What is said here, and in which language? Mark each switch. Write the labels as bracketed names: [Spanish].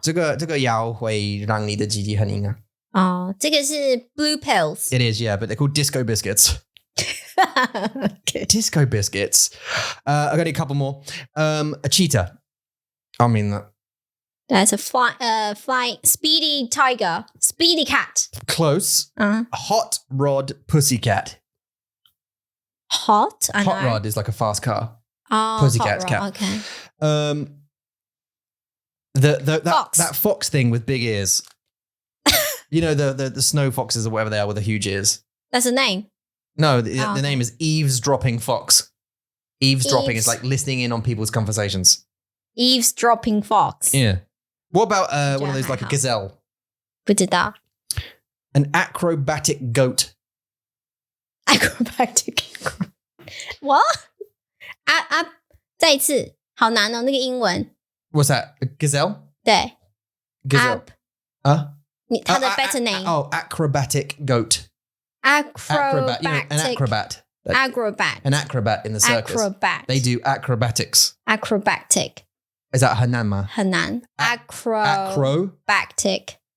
[Chinese] 这个药会让你的鸡鸡很硬啊。哦，这个是 [English] blue pills. It is, yeah, but they're called disco biscuits. Okay. Disco biscuits. I've got a couple more. A cheetah. I mean that. That's a fly, speedy tiger, speedy cat. Close. Uh-huh. Hot rod pussycat. Hot? I Hot know. rod is like a fast car. Oh, Pussycat's hot rod. cat. Okay. That fox thing with big ears. You know, the snow foxes or whatever they are with the huge ears. That's a name. No, the name is eavesdropping fox. Eavesdropping is like listening in on people's conversations. Eavesdropping fox. Yeah. What about one of those like a gazelle? [Chinese] 不知道 [English] An acrobatic goat. Acrobatic. What? [Chinese] 再一次，好难哦，那个英文。 [English] What's that? Gazelle? [Chinese] 对 [English] Gazelle. [Chinese] 它的 [English] better name. Acrobatic goat. Acrobatic. You know, an acrobat. Acrobat. An acrobat in the circus. Acrobat. They do acrobatics. Acrobatic. Is that [Chinese] 很难吗？很难。 [English] Acrobatic.